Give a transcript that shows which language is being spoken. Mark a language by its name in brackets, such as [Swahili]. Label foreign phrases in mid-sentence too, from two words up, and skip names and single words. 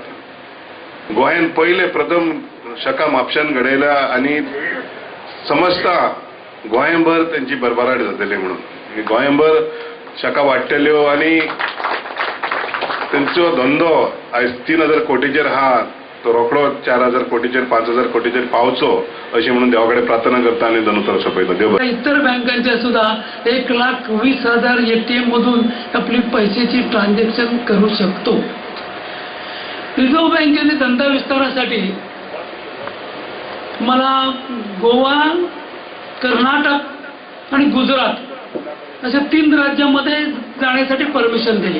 [Konkani] गोंयान पयले प्रथम शाखा म्हापशान घडयल्या आनी समजता गोंयभर तेंची भरभराट जातली म्हणून. गोंयभर शाखा वाडटल्यो आनी तेंचो धंदो आयज 3000 कोटीचेर आहा तो रोखडो 4000 कोटीचेर 5000 कोटीचेर पावचो अशी म्हणून देवाकडे प्रार्थना करता आणि धनुतर सोपयता. देव [Marathi] इतर बँकांच्या सुद्धा 1,20,000 ATM मधून आपली पैशाची ट्रान्झॅक्शन करू शकतो. रिझर्व्ह बँकेने धंदा विस्तारासाठी मला गोवा, कर्नाटक आणि गुजरात अशा 3 राज्यांमध्ये जाण्यासाठी परमिशन दिली.